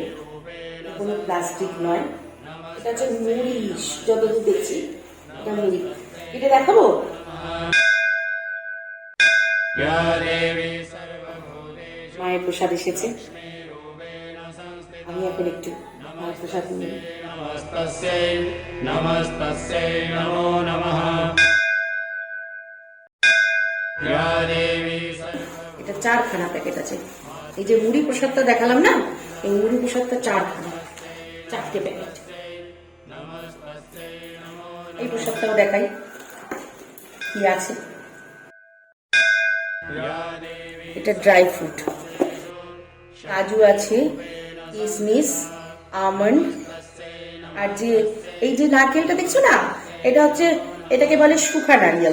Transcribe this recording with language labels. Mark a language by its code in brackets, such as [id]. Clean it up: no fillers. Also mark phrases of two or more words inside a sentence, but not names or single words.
[bn] কোনো প্লাস্টিক নয়, এটা হচ্ছে মুড়ি। যতদূর দেখছি এটা মুড়ি। এটা দেখাবো। মায়ের প্রসাদ এসেছে, আমি এখন একটু মায়ের প্রসাদ নিই। [sa] নমস্তস্যৈ নমস্তস্যৈ নমো নমঃ। [bn] এটা 4খানা প্যাকেট আছে। এই যে মুড়ি প্রসাদটা দেখালাম না, এই মুড়ি প্রসাদটা 4টে প্যাকেট। এই প্রসাদটাও দেখাই কি আছে। এটা [en] dry fruit, [bn] কাজু আছে, কিশমিশ, আমন্ড, আর যে এই যে নারকেলটা দেখছো না, এটা হচ্ছে, এটাকে বলে [hi] सूखा नारियल।